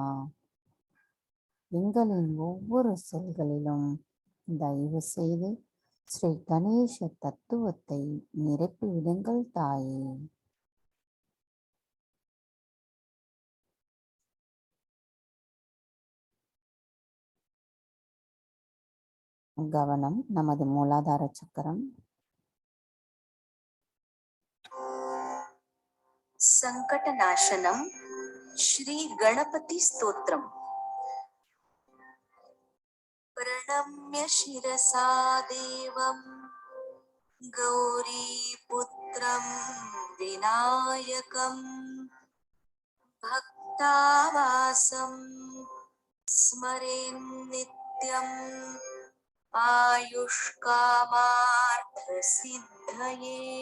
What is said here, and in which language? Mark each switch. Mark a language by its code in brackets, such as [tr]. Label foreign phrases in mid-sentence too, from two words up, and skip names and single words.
[ta] எங்களின் ஒவ்வொரு செல்களிலும் தயவு செய்து ஸ்ரீ கணேச தத்துவத்தை நிரப்பிவிடுங்கள் தாயே. கவனம் நமது மூலாதார சக்கரம். [sa] संकटनाशनम श्री गणपति स्तोत्रम। प्रणम्य शिरसा देवं गौरीपुत्रं विनायकं भक्तावासं स्मरेन् नित्यं आयुष्कामार्थसिद्धये।